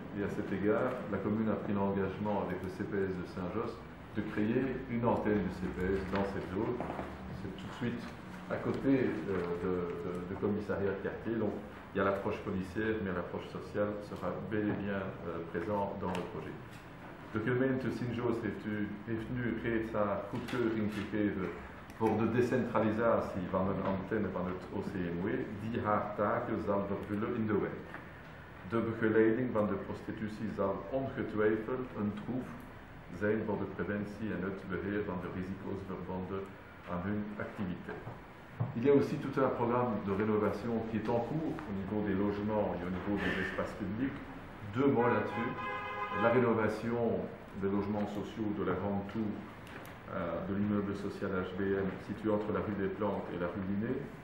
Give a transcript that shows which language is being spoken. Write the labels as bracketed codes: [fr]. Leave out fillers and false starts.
[fr] Et à cet égard, la commune a pris l'engagement avec le CPS de Saint-Josse de créer une antenne du CPS dans cette zone. C'est tout de suite à côté de commissariat de quartier. Donc il y a l'approche policière, mais l'approche sociale sera bel et bien présente dans le projet. [nl] De gemeente Sint-Joos heeft nu reeds haar goedkeuring gegeven voor de decentralisatie van een antenne van het OCMW die haar taken zal vervullen in de wijk. De begeleiding van de prostitutie zal ongetwijfeld een troef zijn voor de preventie en het beheer van de risico's verbonden aan hun activiteit. [fr] Il y a aussi tout un programme de rénovation qui est en cours au niveau des logements et au niveau des espaces publics. Deux mots là-dessus. La rénovation des logements sociaux de la Grande Tour de l'immeuble social HBM situé entre la rue des Plantes et la rue Linné.